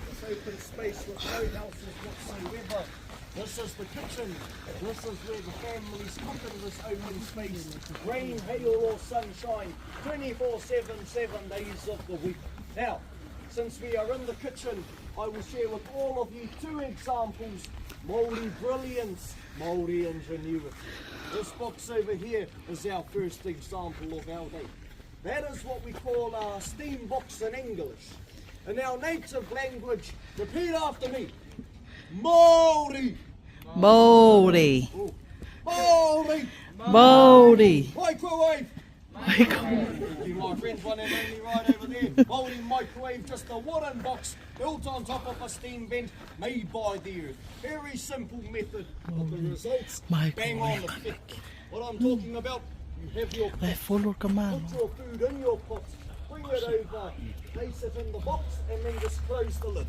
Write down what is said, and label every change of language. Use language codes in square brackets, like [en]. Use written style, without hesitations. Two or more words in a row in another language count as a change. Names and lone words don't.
[en] open space with no houses whatsoever. This is the kitchen. This is where the families cook in this open space. Rain, hail or sunshine, 24/7, 7 days of the week. Now, since we are in the kitchen, I will share with all of you 2 examples. Māori brilliance, Māori ingenuity. This box over here is our first example of our day. That is what we call a steam box in English. In our native language, repeat after me. Māori. Māori. Māori. Māori. Microwave. Thank you, my friends, one and only right over there. Māori microwave, just a wooden box built on top of a steam vent made by the earth. Very simple method, but the results bang on the fit. What I'm talking about, you have your pot, put your food in your pot, bring it over, place it in the box, and then just close the lid.